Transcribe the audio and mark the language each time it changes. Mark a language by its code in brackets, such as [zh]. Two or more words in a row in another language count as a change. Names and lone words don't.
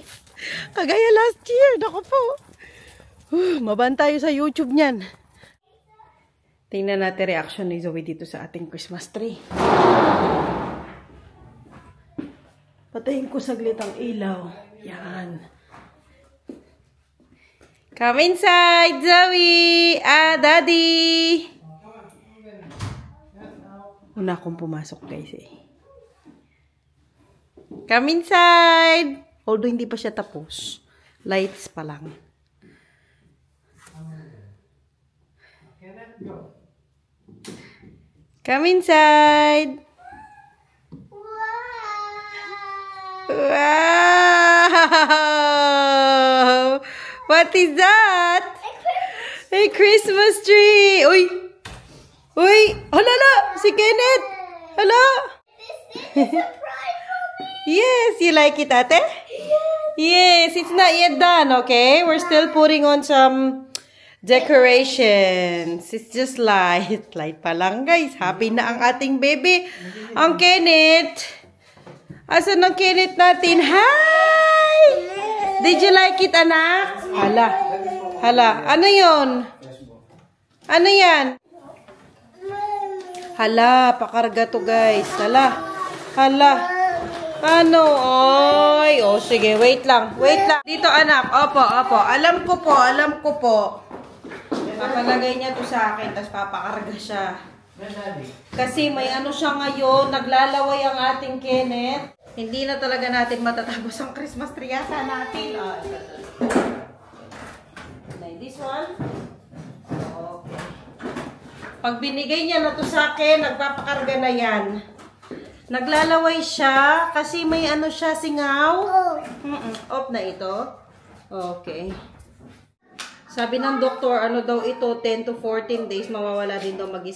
[tl] Kagaya [en] last year. [tl] Naku po. Maban tayo sa YouTube niyan. Tingnan natin reaction ni Zoe dito sa ating [en] Christmas tree. [tl] Patayin ko saglit ang ilaw. Yan. [en] Come inside, Zoe! [tl] Daddy! Una akong pumasok, guys, eh. [en] Come inside! [tl] Although hindi pa siya tapos. Lights pa lang. [en] Come inside! Wow! What is that? A Christmas tree! [tl] Uy! Uy! Hala! Si Kenneth! Hala! [en] Yes! You like it, ate? Yes! It's not yet done, okay? We're still putting on some decorations. It's just light. [tl] Light pa lang, guys. Happy na ang ating baby. Ang Kenneth! Asan ang Kenneth natin? [en] Hi! Did you like it, [tl] anak? Hala. Hala. Ano yun? Ano yan? Hala. Pakarga to, guys. Hala. Hala. Ano? Oy. O, sige. Wait lang. Wait lang. Dito, anak. Opo, opo. Alam ko po. Alam ko po. Papalagay niya to sa akin. Tapos papakarga siya. Kasi may ano siya ngayon. Naglalaway ang ating Kenneth. Hindi na talaga natin matatapos ang [en] Christmas tree [tl] yata natin. [en] This one. Okay. [tl] Pag binigay niya na to sa akin, nagpapakarga na yan. Naglalaway siya kasi may ano siya, singaw. Off na ito. Okay. Sabi ng doktor, ano daw ito, [en] 10 to 14 days, [tl] mawawala din daw mag-isa.